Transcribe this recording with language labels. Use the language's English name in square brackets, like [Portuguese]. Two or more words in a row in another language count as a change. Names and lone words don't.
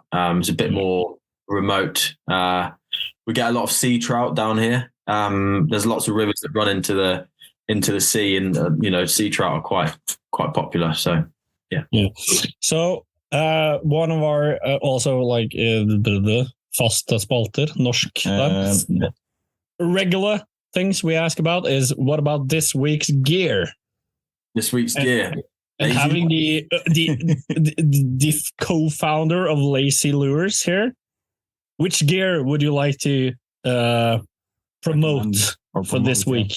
[English] It's a bit more remote. We get a lot of sea trout down here. There's lots of rivers that run into into the sea, and sea trout are quite popular. So yeah. So one of our also like the [Norwegian] fasta spalter, norsk [English] regular things we ask about is what about this week's gear? This week's gear. And Lazy having the co-founder of Lazy Lures here, which gear would you like to promote for this week?